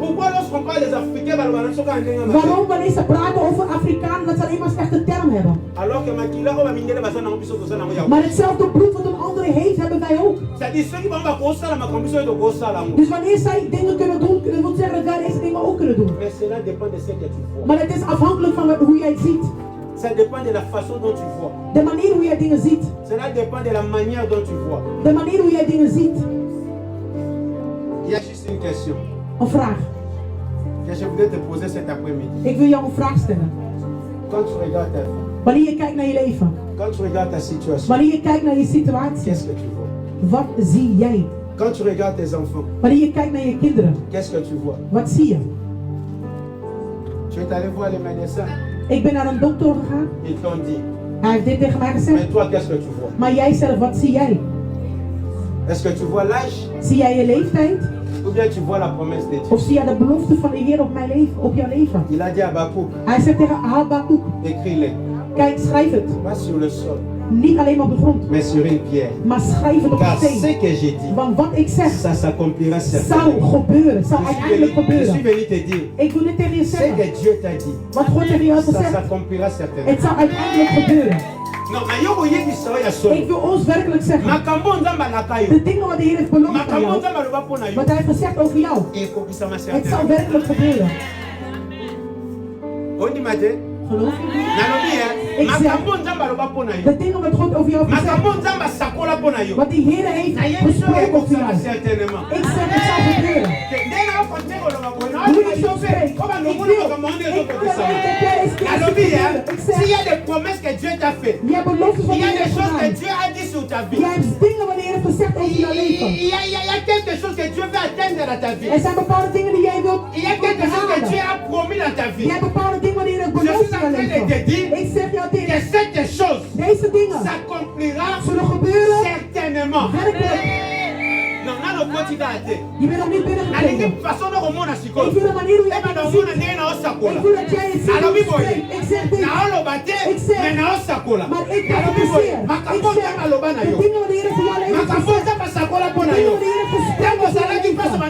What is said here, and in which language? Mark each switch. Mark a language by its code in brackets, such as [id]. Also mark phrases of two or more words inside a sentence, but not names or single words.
[nl] Waarom wanneer ze praten over Afrikanen, dat ze alleen maar slechte termen hebben? Maar hetzelfde bloed wat een andere heeft, hebben wij ook. Dus wanneer zij dingen kunnen doen, dat wil zeggen dat wij deze dingen ook kunnen doen. Maar het is afhankelijk van hoe jij het ziet. [fr] Ça dépend de la façon dont tu vois. [nl] De manier hoe jij dingen ziet. [fr] Cela dépend de la manière dont tu vois. [nl] De manier hoe jij dingen ziet. [fr] Il y a juste une question. [nl] Een vraag. [fr] Que je voudrais te poser cet après-midi. [nl] Ik wil jou een vraag stellen. [fr] Quand tu regardes ta vie. [nl] Wanneer je kijkt naar je leven. [fr] Quand tu regardes ta situation. [nl] Wanneer je kijkt naar je situatie. [fr] Qu'est-ce que tu vois? [nl] Wat zie jij? [fr] Quand tu regardes tes enfants. [nl] Wanneer je kijkt naar je kinderen. [fr] Qu'est-ce que tu vois? [nl] Wat zie je? [fr] Tu es allé voir les médecins. [nl] Ik ben naar een dokter gegaan. [fr] Ils t'ont dit. [nl] Hij heeft dit tegen mij gezegd. [fr] Mais toi, qu'est-ce que tu vois? [nl] Maar jij zelf, wat zie jij? [fr] Est-ce que tu vois l'âge? [nl] Zie jij je leeftijd? [fr] Ou bien tu vois la promesse de Dieu? [nl] Of zie jij de belofte van de Heer op mijn leven, op jouw leven? [fr] Il a dit à Habakkuk. [nl] Hij zegt tegen Habakkuk. [fr] Écris-les. [nl] Kijk, schrijf het. [fr] Pas sur le sol. [nl] Niet alleen op de grond. [fr] Mais sur une pierre. [nl] Maar schrijf het op [fr] Car [nl] een steen. [fr] ce que j'ai dit. [nl] Want wat ik zeg. [fr] Ça s'accomplira [nl] Zou gebeuren. Zou uiteindelijk gebeuren. [fr] Je suis venu te dire. [nl] Ik wil niet tegen je zeggen. [fr] Ce que Dieu t'a dit. [nl] Wat God tegen jou heeft [fr] Ça [nl] gezegd. [fr] s'accomplira certainement. [nl] Het zou uiteindelijk gebeuren. [fr] Non, [nl] ik wil ons werkelijk zeggen. De dingen wat de Heer heeft beloofd aan jou. Wat hij heeft gezegd over jou. Het zou werkelijk gebeuren. Geloof je niet? Ik zeg, de dingen wat God over jou heeft gezegd. Wat die Heer heeft besproken over jou. Ik zeg, het zou gebeuren. Hoe je zo spreekt. Ik [fr] s'il y a des promesses que Dieu t'a fait, il y a des choses que Dieu a dit sur ta vie, il y a quelque chose que Dieu veut atteindre dans ta vie, il y a quelque chose que Dieu a promis dans ta vie. Je suis en train de te dire que cette chose s'accomplira certainement. Non, non, non, continue à te. [nl] Je bent nog niet binnengekomen. Ik wil de manier hoe je het ziet. Ik wil dat jij het ziet. Ik zeg dit. Ik zeg. Maar ik profiteer. Ik zeg. De dingen wat de Heer voor jou heeft gezegd. De dingen wat de Heer heeft gesproken.